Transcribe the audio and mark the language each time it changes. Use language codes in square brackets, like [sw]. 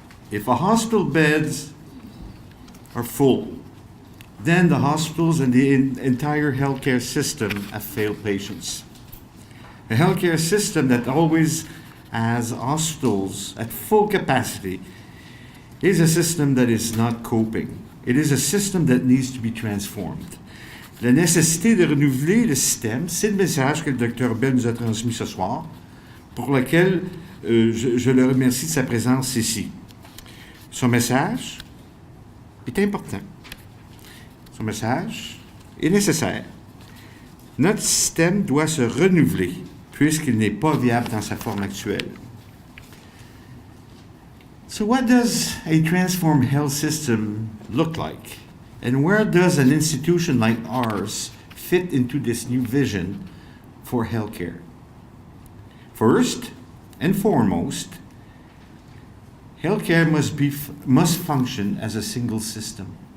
[en] If a hospital beds are full, then the hospitals and the entire healthcare system have failed patients. A healthcare system that always has hospitals at full capacity is a system that is not coping. It is a system that needs to be transformed. [fr] La nécessité de renouveler le système, c'est le message que le Dr. Bell nous a transmis ce soir, pour lequel je le remercie de sa présence ici. Son message est important. Son message est nécessaire. Notre système doit se renouveler puisqu'il n'est pas viable dans sa forme actuelle. [en] So what does a transformed health system look like? And where does an institution like ours fit into this new vision for healthcare? First and foremost, healthcare must function as a single system.